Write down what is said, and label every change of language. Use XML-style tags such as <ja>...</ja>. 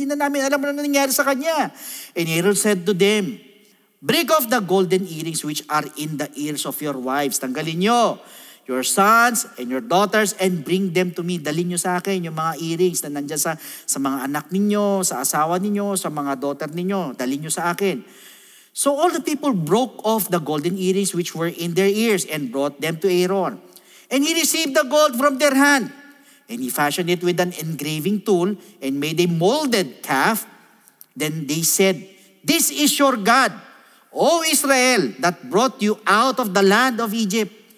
<tl>Hindi na namin alam na nangyari sa kanya.</tl> <en>And Aaron said to them, break off the golden earrings which are in the ears of your wives.</en> <tl>Tanggalin nyo</tl> <en>your sons and your daughters and bring them to me.</en> <tl>Dalhin nyo sa akin yung mga earrings na nandyan sa mga anak ninyo, sa asawa ninyo, sa mga daughter ninyo. Dalhin nyo sa akin.</tl> <en>So all the people broke off the golden earrings which were in their ears and brought them to Aaron. And he received the gold from their hand. And he fashioned it with an engraving tool and made a molded calf. Then they said, this is your God, O Israel, that brought you out of the land of Egypt.</en>